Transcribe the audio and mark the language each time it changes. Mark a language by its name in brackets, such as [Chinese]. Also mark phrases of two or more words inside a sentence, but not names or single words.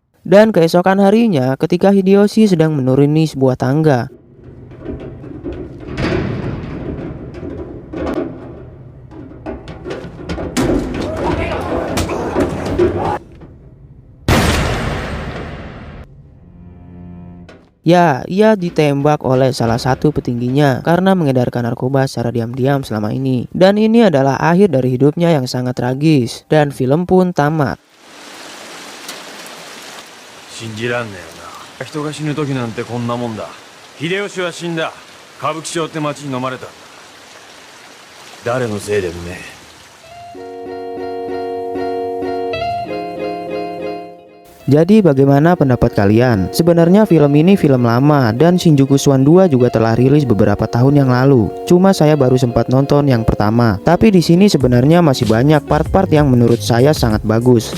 [Indonesian] Dan keesokan harinya ketika Hideyoshi sedang menuruni sebuah tangga, ya, ia ditembak oleh salah satu petingginya karena mengedarkan narkoba secara diam-diam selama ini. Dan ini adalah akhir dari hidupnya yang sangat tragis. Dan film pun tamat. [Japanese] 信じらんねえよな。人が死ぬ時なんてこんなもんだ。秀吉は死んだ。歌舞伎町って町に飲まれたんだ。誰のせいでもねえ。 [Indonesian] Jadi bagaimana pendapat kalian? Sebenarnya film ini film lama dan Shinjuku Swan 2 juga telah rilis beberapa tahun yang lalu. Cuma saya baru sempat nonton yang pertama. Tapi di sini sebenarnya masih banyak part-part yang menurut saya sangat bagus.